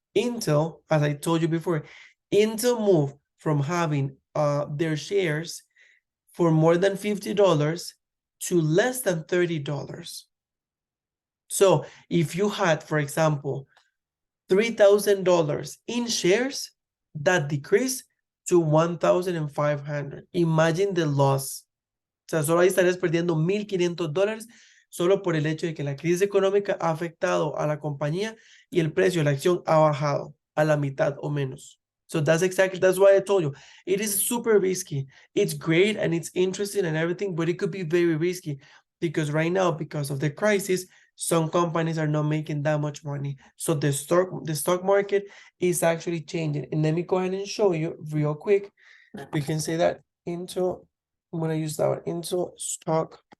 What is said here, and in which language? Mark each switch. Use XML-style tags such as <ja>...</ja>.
<en>Intel, as I told you before, Intel moved from having their shares for more than $50 to less than $30. So if you had, for example, $3,000 in shares, that decreased to 1,500. Imagine the loss.</en> <es>O sea, solo ahí estarías perdiendo $1,500 solo por el hecho de que la crisis económica ha afectado a la compañía y el precio de la acción ha bajado a la mitad o menos.</es> <en>So that's why I told you, it is super risky. It's great and it's interesting and everything, but it could be very risky because right now, because of the crisis, some companies are not making that much money. So the stock market is actually changing. And let me go ahead and show you real quick. We can say that into, I'm gonna use that one, into stock.</en>